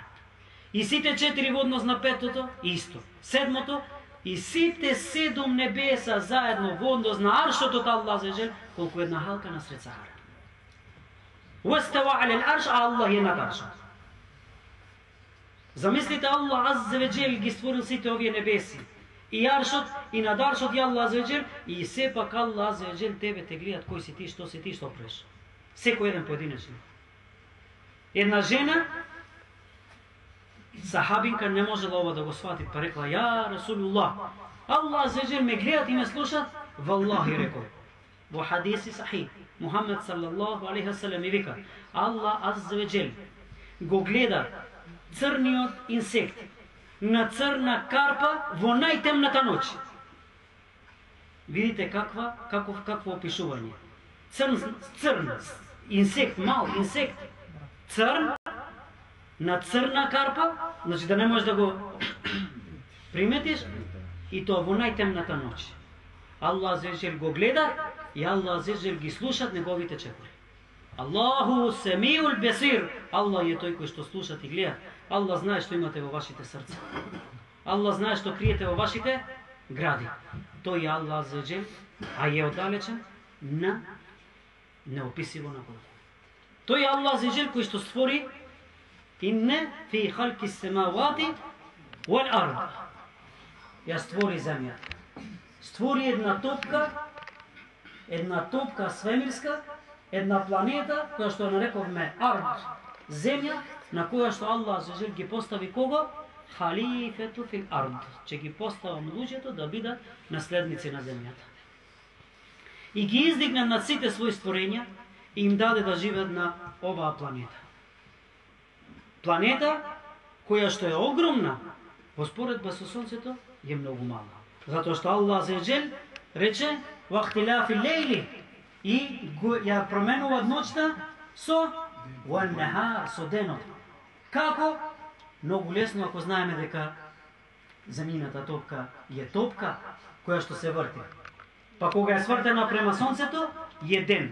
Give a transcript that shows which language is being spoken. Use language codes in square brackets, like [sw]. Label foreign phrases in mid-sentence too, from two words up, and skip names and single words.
[mk] И сите 4 во однос на петото исто. Седмото и сите 7 небеса заедно во однос на аршот од Аллах за жел колку една халка насред Сахара. [ar] استوى على العرش, [mk] а Аллах е над аршот. Замислите, Аллах [ar] عز وجل [mk] ги створил сите овие небеси. И аршот, и над аршот и Аллах [ar] عز وجل, [mk] и сепак Аллах [ar] عز وجل [mk] тебе те гледат кој си ти, што преш. Секој еден поединечен. Една жена, сахабинка, не можела ова да го свати, па рекла, [ar] يا رسول الله, [mk] Аллах [ar] عز وجل [mk] ме гледат и ме слушат, валлахи рекол. Во хадиси сахих, Мухамед [ar] صلى الله عليه وسلم [mk] и вика, Аллах [ar] عز وجل [mk] го гледа црниот инсект на црна карпа во најтемната ноќ. Видите какво опишување. Црн инсект, мал инсект, црн на црна карпа, значи да не можеш да го приметиш, и тоа во најтемната ноќ. Аллах [ar] عز وجل [mk] го гледа и Аллах [ar] عز وجل [mk] ги слушат неговите чекори. [ar] الله السميع البصير. [mk] Аллах е тој кој што слушат и гледат. Аллах знае што имате во вашите срца. Аллах знае што криете во вашите гради. Тој е Аллах [ar] عز وجل, [mk] а е оддалечен на неописиво на Бог. Тој е Аллах [ar] عز وجل [mk] кој што створи [ar] إن في خلق السماوات والأرض. [mk] Ја створи земјата. Створи една топка свемирска, една планета која што нарековме ард, земја, на која што Аллах [ar] عز وجل [mk] ги постави кого? [ar] خليفة في الأرض. [mk] Че ги поставам луѓето да бидат наследници на земјата. И ги издигна над сите своји створења и им даде да живеат на оваа планета. Планета која што е огромна, во споредба со сонцето е многу мала. Затоа што Аллах [ar] عز وجل [mk] рече: [ar] "واختلاف الليل [mk] и ја променуваат ноќта со со денот. Како? Многу лесно ако знаеме дека земјината топка е топка која што се врти. Па кога е свртена према сонцето, е ден.